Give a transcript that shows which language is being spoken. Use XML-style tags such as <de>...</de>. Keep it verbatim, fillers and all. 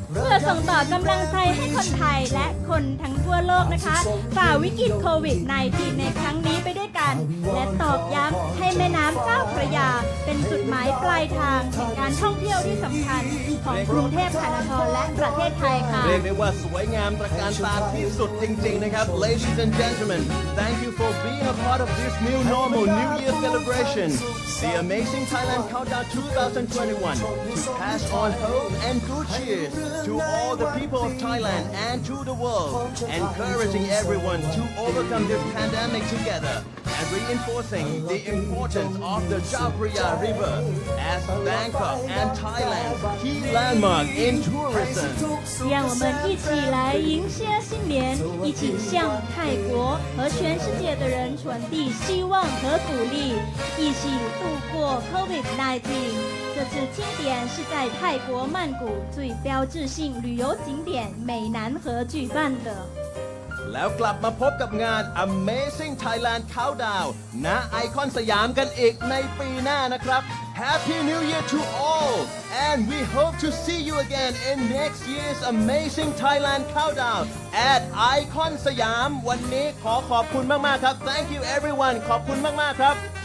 <th>เพื่อส่งต่อกำลังใจให้คนไทยและคนทั้งทั่วโลกนะคะฝ่าวิกฤตโควิด สิบเก้า ในครั้งนี้ไปด้วยกันและตอกย้ำให้แม่น้ำเจ้าพระยาเป็นจุดหมายปลายทางแห่งการท่องเที่ยวที่สำคัญของกรุงเทพมหานครและประเทศไทยค่ะ เรียกได้ว่าสวยงามตระการตาที่สุดจริงๆนะครับ</th> <en>Ladies and gentlemen, thank you for being a part of this new normal New Year celebration. The amazing Thailand Countdown twenty twenty-one to pass on hope and good cheers to all the people of Thailand and to the world, encouraging everyone to overcome this pandemic together and reinforcing the importance of the Chao Phraya River as Bangkok and Thailand's key landmark in tourism.</en> <zh>让我们一起来迎接新年，一起向泰国和全世界的人传递希望和鼓励，一起度过 COVID 十九。这次庆典是在泰国曼谷最标志性旅游景点美南河举办的</zh> <th>แล้วกลับมาพบกับงาน</th> <en>Amazing Thailand Countdown ณ Icon สยาม</en> <th>กันอีกในปีหน้านะครับ</th> <en>Happy New Year to all and we hope to see you again in next year's Amazing Thailand Countdown at Icon สยาม</en> <th>วันนี้ขอขอบคุณมากๆครับ</th> <en>Thank you everyone</en> <th>ขอบคุณมากๆครับ</th>